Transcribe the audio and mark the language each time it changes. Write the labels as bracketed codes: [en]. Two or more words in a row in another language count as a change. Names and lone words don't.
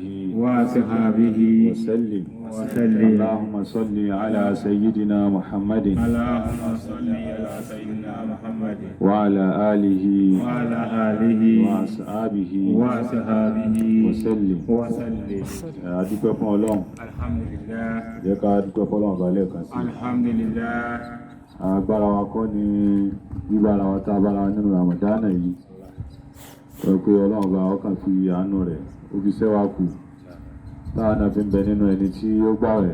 [ar] وصحبه وسلم. وسلم. اللهم صل على سيدنا محمد اللهم صل على سيدنا محمد وعلى آله وعلى آله وأصحابه وصحبه وسلم. وسلم. [yo] adúpẹ́ fún Ọlọ́run. [ar] Alhamdulillah. [yo] Jẹ́ ká dúpẹ́ fún Ọlọ́run balẹ̀ kan sí. [ar] Alhamdulillah. [yo] Agbára wa kọ́ ni bíbára wa tá a bára wa nínú Ramadana yìí. Sọ pé Ọlọ́run bá ọkàn fi àánú rẹ̀ ó fi ṣẹ́wà kù. Táwa náà fi ń bẹ nínú ẹni tí ó gbààwẹ̀.